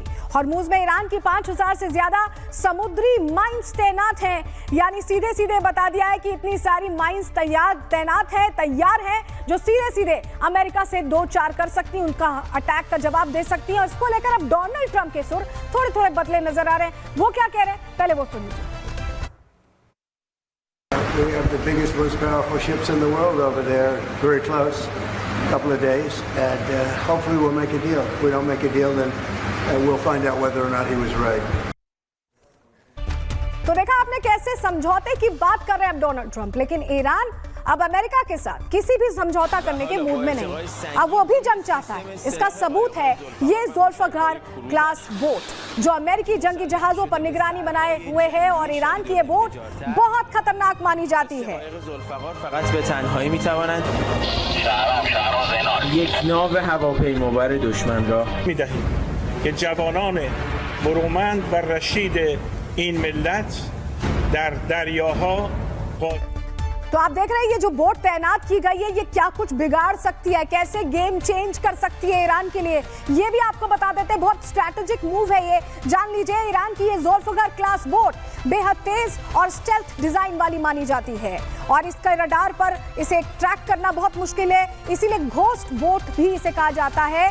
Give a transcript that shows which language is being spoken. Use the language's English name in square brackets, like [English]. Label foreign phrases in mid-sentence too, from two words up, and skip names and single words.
[Hindi] हॉर्मूज में ईरान की 5000 से ज्यादा समुद्री माइंस तैनात हैं, यानी सीधे सीधे बता दिया है कि इतनी सारी माइंस तैयार हैं जो सीधे सीधे अमेरिका से 2-4 कर सकती हैं, उनका अटैक का जवाब दे सकती हैं। और इसको लेकर अब डोनाल्ड ट्रंप के सुर थोड़े थोड़े बदले नजर आ रहे हैं। वो क्या कह रहे हैं, पहले वो सुन लीजिए। [English] We have the biggest, most powerful ships in the world over there, very close, a couple of days, and hopefully we'll make a deal. If we don't make a deal, then we'll find out whether or not he was right. [Hindi] तो देखा आपने कैसे समझौते की बात कर रहे हैं अब डोनाल्ड ट्रंप, लेकिन ईरान अब अमेरिका के साथ किसी भी समझौता करने के मूड में नहीं, अब वो भी जंग चाहता है। इसका सबूत है ये जुल्फकार क्लास बोट जो अमेरिकी जंगी जहाजों पर निगरानी बनाए हुए है, और ईरान की ये बोट बहुत खतरनाक मानी जाती है। [Persian] یک ناو هواپیمابر دشمن را می‌دهیم که جوانان برومند و رشید این ملت در دریاها [Hindi] तो आप देख रहे हैं ये जो बोट तैनात की गई है ये क्या कुछ बिगाड़ सकती है, कैसे [English] game change [Hindi] कर सकती है ईरान के लिए, ये भी आपको बता देते हैं। बहुत [English] strategic move [Hindi] है ये, जान लीजिए। ईरान की ये जुल्फकार क्लास बोट बेहद तेज और [English] stealth design [Hindi] वाली मानी जाती है, और इसका रडार पर इसे ट्रैक करना बहुत मुश्किल है, इसीलिए [English] ghost boat [Hindi] भी इसे कहा जाता है।